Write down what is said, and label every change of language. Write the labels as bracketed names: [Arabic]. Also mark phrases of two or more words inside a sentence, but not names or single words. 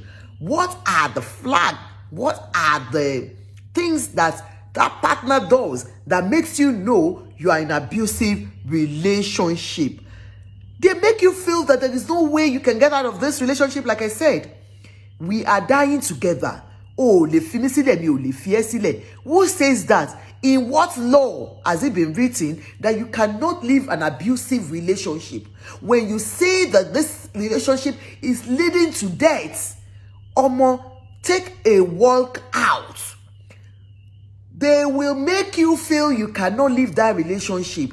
[English] What are the flags? What are the things that partner does that makes you know you are in an abusive relationship? They make you feel that there is no way you can get out of this relationship. Like I said, we are dying together. [Yoruba] Oh, le finisile mi o le fiesile. [English] Who says that? In what law has it been written that you cannot live an abusive relationship? When you say that this relationship is leading to death, take a walk out. They will make you feel you cannot leave that relationship.